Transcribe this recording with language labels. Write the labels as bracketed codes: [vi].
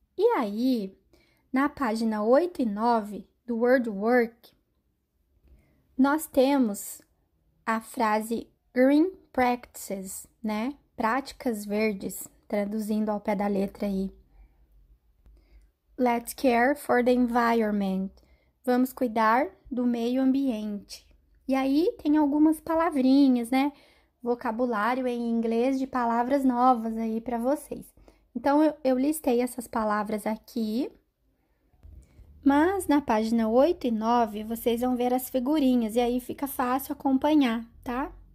[pt] E aí, na página 8 e 9 do Word Work, nós temos a frase Green Practices, né? Práticas verdes, traduzindo ao pé da letra aí. [en] Let's care for the environment. [pt] Vamos cuidar do meio ambiente. E aí tem algumas palavrinhas, né? Vocabulário em inglês de palavras novas aí para vocês. Então, eu listei essas palavras aqui. Mas na página 8 e 9, vocês vão ver as figurinhas e aí fica fácil acompanhar, tá?